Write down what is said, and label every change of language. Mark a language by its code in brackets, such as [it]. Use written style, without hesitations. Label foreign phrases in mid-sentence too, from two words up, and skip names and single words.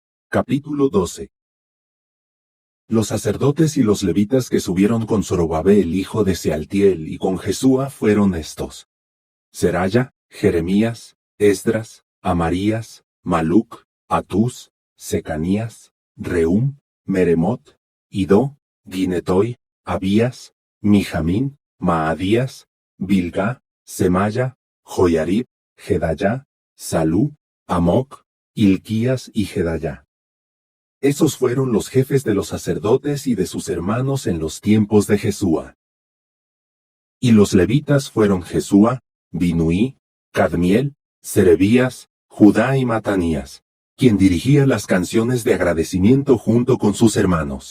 [es] Capítulo 12. Los sacerdotes y los levitas que subieron con Zorobabel hijo de Sealtiel y con Jesúa fueron estos: Seraya, Jeremías, Esdras, Amarías, Maluc, Atús, Secanías, Rehum, Meremot, Idó, Ginetoy, Abías, Mijamín, Maadías, Bilgá, Semaya, Joyarib, Jedayá, Salú, Amoc, Hilquías y Jedayá. Esos fueron los jefes de los sacerdotes y de sus hermanos en los tiempos de Jesúa. Y los levitas fueron Jesúa, Binuí, Cadmiel, Serebías, Judá y Matanías, quien dirigía las canciones de agradecimiento junto con sus hermanos.